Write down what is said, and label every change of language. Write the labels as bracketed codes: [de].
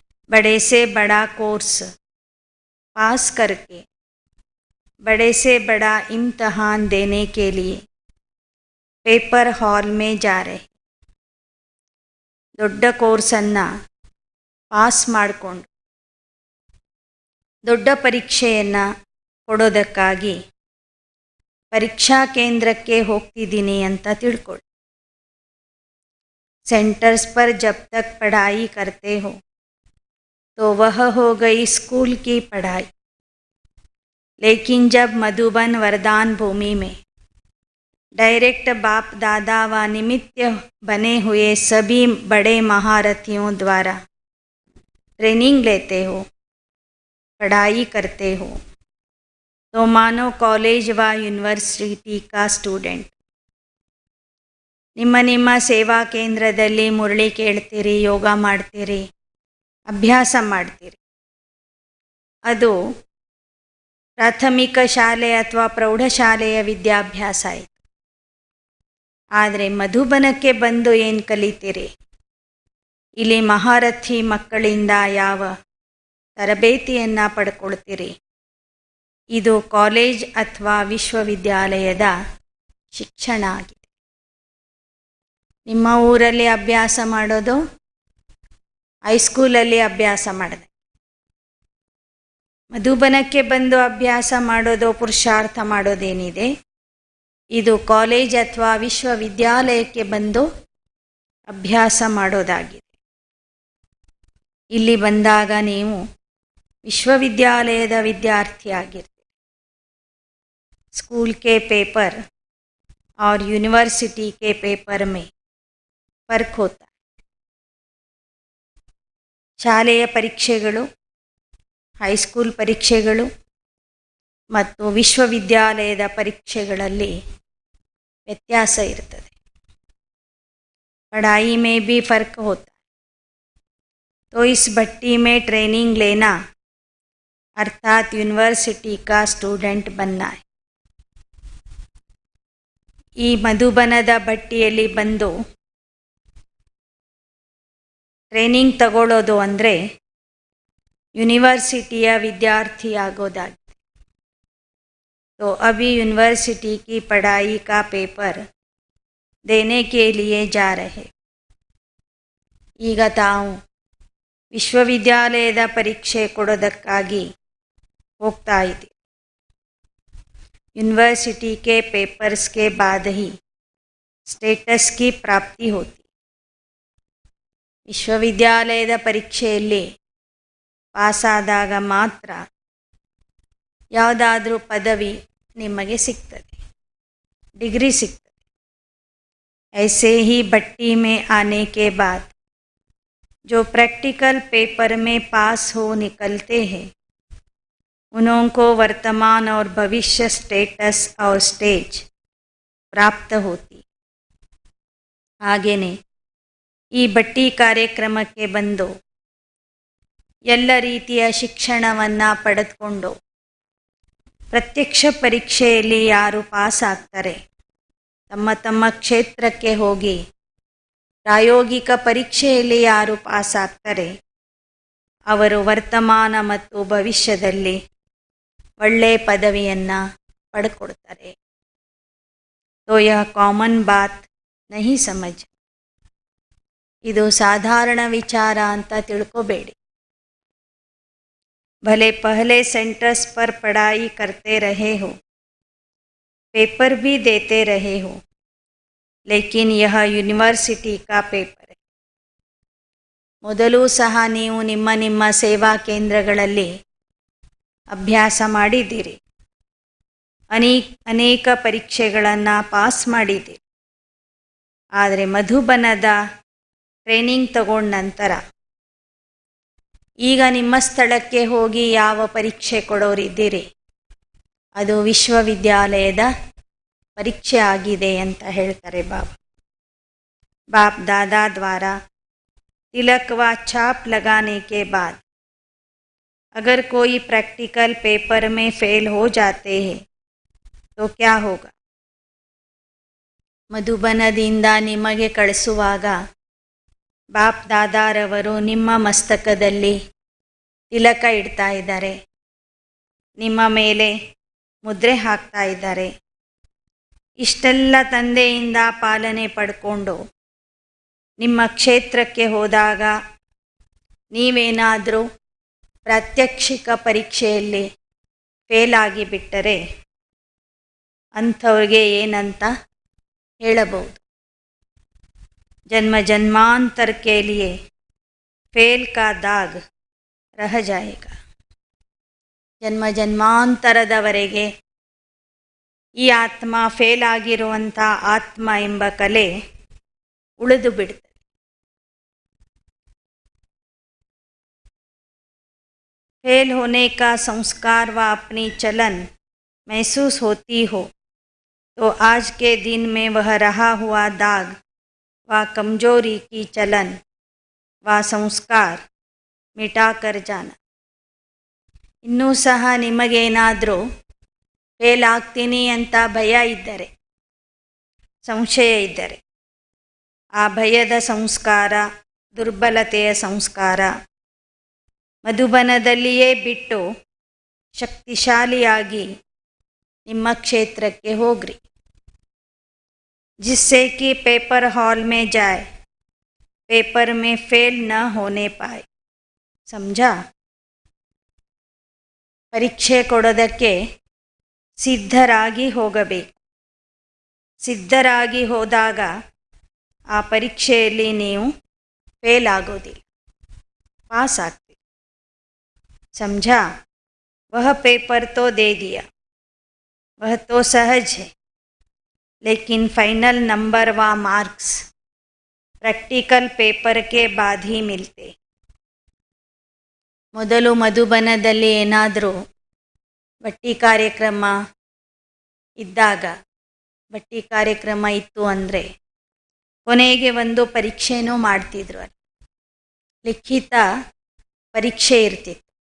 [hi] बड़े से बड़ा कोर्स पास करके बड़े से बड़ा इम्तहान देने के लिए पेपर हॉल में जा रहे. [kn] ದೊಡ್ಡ ಕೋರ್ಸನ್ನು ಪಾಸ್ ಮಾಡಿಕೊಂಡು ದೊಡ್ಡ ಪರೀಕ್ಷೆಯನ್ನು ಕೊಡೋದಕ್ಕಾಗಿ ಪರೀಕ್ಷಾ ಕೇಂದ್ರಕ್ಕೆ ಹೋಗ್ತಿದ್ದೀನಿ ಅಂತ ತಿಳ್ಕೊಳ್ಳಿ. [hi] सेंटर्स पर जब तक पढ़ाई करते हो तो वह हो गई स्कूल की पढ़ाई, लेकिन जब मधुबन वरदान भूमि में डायरेक्ट बाप दादा व निमित्त बने हुए सभी बड़े महारथियों द्वारा ट्रेनिंग लेते हो, पढ़ाई करते हो, तो मानो कॉलेज व यूनिवर्सिटी का स्टूडेंट. [kn] ನಿಮ್ಮ ನಿಮ್ಮ ಸೇವಾ ಕೇಂದ್ರದಲ್ಲಿ ಮುರಳಿ ಕೇಳ್ತೀರಿ, ಯೋಗ ಮಾಡ್ತೀರಿ, ಅಭ್ಯಾಸ ಮಾಡ್ತೀರಿ. ಅದು ಪ್ರಾಥಮಿಕ ಶಾಲೆ ಅಥವಾ ಪ್ರೌಢಶಾಲೆಯ ವಿದ್ಯಾಭ್ಯಾಸ ಆಯಿತು. ಆದರೆ ಮಧುಬನಕ್ಕೆ ಬಂದು ಏನು ಕಲಿತೀರಿ? ಇಲ್ಲಿ ಮಹಾರಥಿ ಮಕ್ಕಳಿಂದ ಯಾವ ತರಬೇತಿಯನ್ನು ಪಡ್ಕೊಳ್ತೀರಿ? ಇದು ಕಾಲೇಜ್ ಅಥವಾ ವಿಶ್ವವಿದ್ಯಾಲಯದ ಶಿಕ್ಷಣ ಆಗಿದೆ. ನಿಮ್ಮ ಊರಲ್ಲಿ ಅಭ್ಯಾಸ ಮಾಡೋದು ಹೈಸ್ಕೂಲಲ್ಲಿ ಅಭ್ಯಾಸ ಮಾಡಿದೆ. ಮಧುಬನಕ್ಕೆ ಬಂದು ಅಭ್ಯಾಸ ಮಾಡೋದು, ಪುರುಷಾರ್ಥ ಮಾಡೋದೇನಿದೆ, ಇದು ಕಾಲೇಜ್ ಅಥವಾ ವಿಶ್ವವಿದ್ಯಾಲಯಕ್ಕೆ ಬಂದು ಅಭ್ಯಾಸ ಮಾಡೋದಾಗಿದೆ. ಇಲ್ಲಿ ಬಂದಾಗ ನೀವು ವಿಶ್ವವಿದ್ಯಾಲಯದ ವಿದ್ಯಾರ್ಥಿಯಾಗಿರ್ತೀರಿ. [hi] ಸ್ಕೂಲ್ के पेपर और यूनिवर्सिटी के पेपर में ಫರ್ಕ್ ಹೋತಾ. [kn] ಶಾಲೆಯ ಪರೀಕ್ಷೆಗಳು, ಹೈಸ್ಕೂಲ್ ಪರೀಕ್ಷೆಗಳು ಮತ್ತು ವಿಶ್ವವಿದ್ಯಾಲಯದ ಪರೀಕ್ಷೆಗಳಲ್ಲಿ ವ್ಯತ್ಯಾಸ ಇರ್ತದೆ. [hi] पढ़ाई में भी फ़र्क होता है. तो इस भट्टी में ट्रेनिंग लेना अर्थात यूनिवर्सिटी का स्टूडेंट बनना है. [kn] ಈ ಮಧುಬನದ ಭಟ್ಟಿಯಲ್ಲಿ ಬಂದು ಟ್ರೈನಿಂಗ್ ತಗೊಳ್ಳೋದು ಅಂದರೆ ಯೂನಿವರ್ಸಿಟಿಯ ವಿದ್ಯಾರ್ಥಿ ಆಗೋದಾಗಿದೆ. [hi] तो अभी यूनिवर्सिटी की पढ़ाई का पेपर देने के लिए जा रहे. [kn] ಈಗ ತಾವು ವಿಶ್ವವಿದ್ಯಾಲಯದ ಪರೀಕ್ಷೆ ಕೊಡೋದಕ್ಕಾಗಿ ಹೋಗ್ತಾ ಇದ್ದೀವಿ. [hi] यूनिवर्सिटी के पेपर्स के बाद ही स्टेटस की प्राप्ति होती. [kn] ವಿಶ್ವವಿದ್ಯಾಲಯದ ಪರೀಕ್ಷೆಯಲ್ಲಿ ಪಾಸಾದಾಗ ಮಾತ್ರ ಯಾವುದಾದ್ರೂ ಪದವಿ ನಿಮಗೆ ಸಿಗ್ತದೆ, ಡಿಗ್ರಿ ಸಿಗ್ತದೆ. [hi] ऐसे ही भट्टी में आने के बाद जो प्रैक्टिकल पेपर में पास हो निकलते हैं, उनको वर्तमान और भविष्य स्टेटस और स्टेज प्राप्त होती. [kn] ಹಾಗೆಯೇ ಈ ಭಟ್ಟಿ ಕಾರ್ಯಕ್ರಮಕ್ಕೆ ಬಂದು ಎಲ್ಲ ರೀತಿಯ ಶಿಕ್ಷಣವನ್ನು ಪಡೆದುಕೊಂಡು ಪ್ರತ್ಯಕ್ಷ ಪರೀಕ್ಷೆಯಲ್ಲಿ ಯಾರು ಪಾಸ್ ಆಗ್ತಾರೆ, ತಮ್ಮ ತಮ್ಮ ಕ್ಷೇತ್ರಕ್ಕೆ ಹೋಗಿ ಪ್ರಾಯೋಗಿಕ ಪರೀಕ್ಷೆಯಲ್ಲಿ ಯಾರು ಪಾಸ್ ಆಗ್ತಾರೆ, ಅವರು ವರ್ತಮಾನ ಮತ್ತು ಭವಿಷ್ಯದಲ್ಲಿ ಒಳ್ಳೆಯ ಪದವಿಯನ್ನು ಪಡ್ಕೊಡ್ತಾರೆ. [hi] तो यह कॉमन बात नहीं समझ. [kn] ಇದು ಸಾಧಾರಣ ವಿಚಾರ ಅಂತ ತಿಳ್ಕೋಬೇಡಿ. [hi] भले पहले सेंटर्स पर पढ़ाई करते रहे हो, पेपर भी देते रहे हो, लेकिन यह यूनिवर्सिटी का पेपर है. [kn] ಮೊದಲು ಸಹ ನೀವು ನಿಮ್ಮ ನಿಮ್ಮ ಸೇವಾ ಕೇಂದ್ರಗಳಲ್ಲಿ ಅಭ್ಯಾಸ ಮಾಡಿದ್ದೀರಿ, ಅನೇಕ ಪರೀಕ್ಷೆಗಳನ್ನು ಪಾಸ್ ಮಾಡಿದ್ದೀರಿ. ಆದರೆ ಮಧುಬನದ ಟ್ರೈನಿಂಗ್ ತಗೊಂಡ ನಂತರ ಈಗ ನಿಮ್ಮ ಸ್ಥಳಕ್ಕೆ ಹೋಗಿ ಯಾವ ಪರೀಕ್ಷೆ ಕೊಡೋರಿದ್ದೀರಿ, ಅದು ವಿಶ್ವವಿದ್ಯಾಲಯದ ಪರೀಕ್ಷೆ ಆಗಿದೆ ಅಂತ ಹೇಳ್ತಾರೆ ಬಾಬಾ. [hi] बाप दादा द्वारा तिलक व छाप लगाने के बाद अगर कोई प्रैक्टिकल पेपर में फेल हो जाते हैं तो क्या होगा? [kn] ಮಧುಬನದಿಂದ ನಿಮಗೆ ಕಳಿಸುವಾಗ ಬಾಪ್ ದಾದಾರವರು ನಿಮ್ಮ ಮಸ್ತಕದಲ್ಲಿ ತಿಲಕ ಇಡ್ತಾ ಇದ್ದಾರೆ, ನಿಮ್ಮ ಮೇಲೆ ಮುದ್ರೆ ಹಾಕ್ತಾ ಇದ್ದಾರೆ. ಇಷ್ಟೆಲ್ಲ ತಂದೆಯಿಂದ ಪಾಲನೆ ಪಡ್ಕೊಂಡು ನಿಮ್ಮ ಕ್ಷೇತ್ರಕ್ಕೆ ಹೋದಾಗ ನೀವೇನಾದರೂ ಪ್ರಾತ್ಯಕ್ಷಿಕ ಪರೀಕ್ಷೆಯಲ್ಲಿ ಫೇಲ್ ಆಗಿಬಿಟ್ಟರೆ ಅಂಥವ್ರಿಗೆ ಏನಂತ ಹೇಳಬಹುದು? [hi] ಜನ್ಮ ಜನ್ಮಾಂತರ के लिए फेल का दाग रह जाएगा. [kn] ಜನ್ಮ ಜನ್ಮಾಂತರದವರೆಗೆ ಈ ಆತ್ಮ ಫೇಲ್ ಆಗಿರುವಂಥ ಆತ್ಮ ಎಂಬ ಕಲೆ ಉಳಿದು ಬಿಡ್ತದೆ. [hi] फेल होने का संस्कार व अपनी चलन महसूस होती हो तो आज के दिन में वह रहा हुआ दाग व कमजोरी की चलन व संस्कार मिटा कर जाना. [kn] ಇನ್ನೂ ಸಹ ನಿಮಗೇನಾದರೂ ಫೇಲ್ ಆಗ್ತೀನಿ ಅಂತ ಭಯ ಇದ್ದರೆ, ಸಂಶಯ ಇದ್ದರೆ, ಆ ಭಯದ ಸಂಸ್ಕಾರ, ದುರ್ಬಲತೆಯ ಸಂಸ್ಕಾರ ಮಧುಬನದಲ್ಲಿಯೇ ಬಿಟ್ಟು ಶಕ್ತಿಶಾಲಿಯಾಗಿ ನಿಮ್ಮ ಕ್ಷೇತ್ರಕ್ಕೆ ಹೋಗ್ರಿ. [hi] जिससे कि पेपर हॉल में जाए, पेपर में फेल न होने पाए. समझा? [kn] ಪರೀಕ್ಷೆ ಕೊಡೋದಕ್ಕೆ ಸಿದ್ಧರಾಗಿ ಹೋಗಬೇಕು. ಸಿದ್ಧರಾಗಿ ಹೋದಾಗ ಆ ಪರೀಕ್ಷೆಯಲ್ಲಿ ನೀವು ಫೇಲ್ ಆಗೋದಿಲ್ಲ, ಪಾಸ್ ಆಗ್ತೀರಿ. [hi] समझा? वह पेपर तो दे दिया, वह तो सहज है, लेकिन फाइनल नंबर व मार्क्स प्रैक्टिकल पेपर के बाद ही मिलते. [kn] ಮೊದಲು ಮಧುಬನದಲ್ಲಿ ಏನಾದರೂ ಬಟ್ಟಿ ಕಾರ್ಯಕ್ರಮ ಇದ್ದಾಗ, ಬಟ್ಟಿ ಕಾರ್ಯಕ್ರಮ ಇತ್ತು ಅಂದರೆ ಕೊನೆಗೆ ಒಂದು ಪರೀಕ್ಷೆನೂ ಮಾಡ್ತಿದ್ರು. ಅಲ್ಲಿ ಲಿಖಿತ ಪರೀಕ್ಷೆ ಇರ್ತಿತ್ತು.